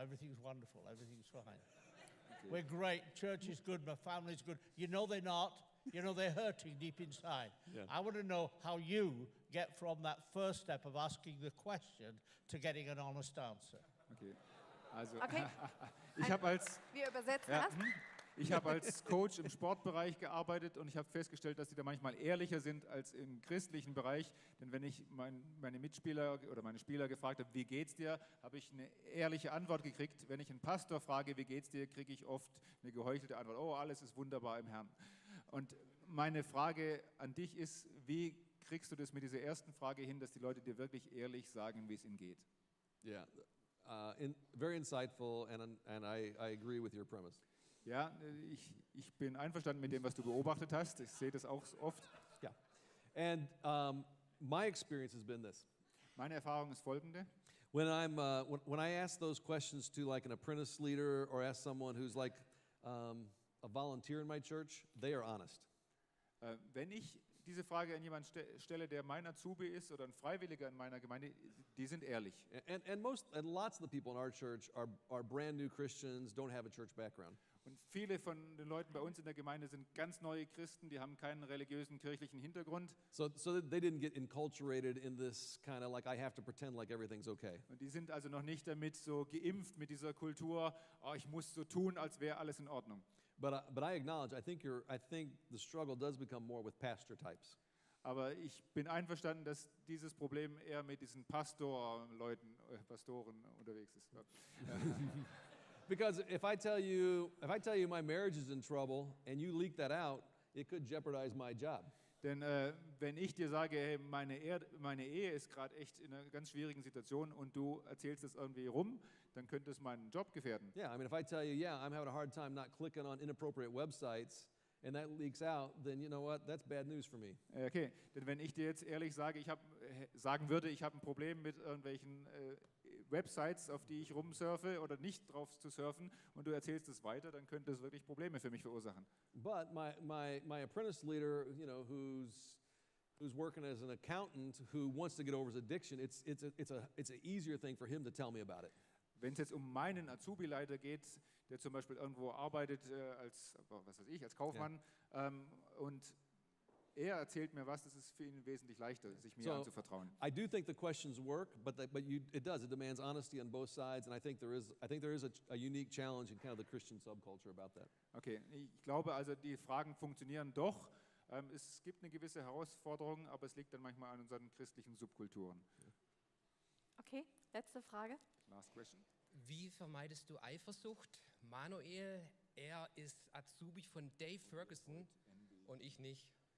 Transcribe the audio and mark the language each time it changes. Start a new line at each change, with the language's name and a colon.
English: Everything's wonderful, everything's fine. We're great, church is good, my family's good. You know they're not. You know they're hurting deep inside. Yeah. I want to know how you get from that first step of asking the question to getting an honest answer. Okay. Also, Okay.
German: ich habe als Wir übersetzen Ja, erst. Ich habe als Coach im Sportbereich gearbeitet und ich habe festgestellt, dass die da manchmal ehrlicher sind als im christlichen Bereich. Denn wenn ich meine Mitspieler oder meine Spieler gefragt habe, wie geht's dir, habe ich eine ehrliche Antwort gekriegt. Wenn ich einen Pastor frage, wie geht's dir, kriege ich oft eine geheuchelte Antwort. Oh, alles ist wunderbar im Herrn. Und meine Frage an dich ist, wie kriegst du das mit dieser ersten Frage hin, dass die Leute dir wirklich ehrlich sagen, wie es ihnen geht?
English: Yeah, very insightful, and I agree with your premise.
German: Ja, ich bin einverstanden mit dem, was du beobachtet hast. Ich sehe das auch oft.
English: Yeah, and my experience has been this.
German: Meine Erfahrung ist folgende.
English: When when I ask those questions to like an apprentice leader or ask someone who's like a volunteer in my church, they are honest.
German: Wenn ich diese Frage an jemanden stelle, der mein Azubi ist oder ein Freiwilliger in meiner Gemeinde, die sind ehrlich.
English: And lots of the people in our church are brand new Christians, don't have a church background.
German: Und viele von den Leuten bei uns in der Gemeinde sind ganz neue Christen, die haben keinen religiösen, kirchlichen Hintergrund.
English: So they didn't get enculturated in this kind of like I have to pretend like everything's okay.
German: Und die sind also noch nicht damit so geimpft mit dieser Kultur, oh, ich muss so tun, als wäre alles in Ordnung.
English: But I acknowledge I think the struggle does become more with pastor types.
German: Aber ich bin einverstanden, dass dieses Problem eher mit diesen Pastoren unterwegs ist.
English: Because if I tell you my marriage is in trouble and you leak that out, it could jeopardize my job.
German: Denn wenn ich dir sage, hey, meine Ehe ist gerade echt in einer ganz schwierigen Situation und du erzählst es irgendwie rum, dann könnte es meinen Job gefährden.
English: Yeah, I mean if I tell you, yeah, I'm having a hard time not clicking on inappropriate websites and that leaks out, then you know what? That's bad news for me.
German: Okay, denn wenn ich dir jetzt ehrlich sage, sagen würde, ich habe ein Problem mit irgendwelchen Websites, auf die ich rumsurfe oder nicht drauf zu surfen und du erzählst es weiter, dann könnte es wirklich Probleme für mich verursachen.
English: But my apprentice leader, you know, who's working as an accountant who wants to get over his addiction, it's an easier thing for him to tell me about it.
German: Wenn es jetzt um meinen Azubi-Leiter geht, der zum Beispiel irgendwo arbeitet als Kaufmann, und er erzählt mir was, das ist für ihn wesentlich leichter, sich mir anzuvertrauen.
English: I do think the questions work, but it demands honesty on both sides, and I think there is a unique challenge in kind of the Christian subculture about that.
German: Okay, ich glaube also, die Fragen funktionieren doch. Es gibt eine gewisse Herausforderung, aber es liegt dann manchmal an unseren christlichen Subkulturen. Okay, letzte Frage.
English: Last question.
German: Wie vermeidest du Eifersucht? Manuel, er ist Azubi von Dave Ferguson und ich nicht.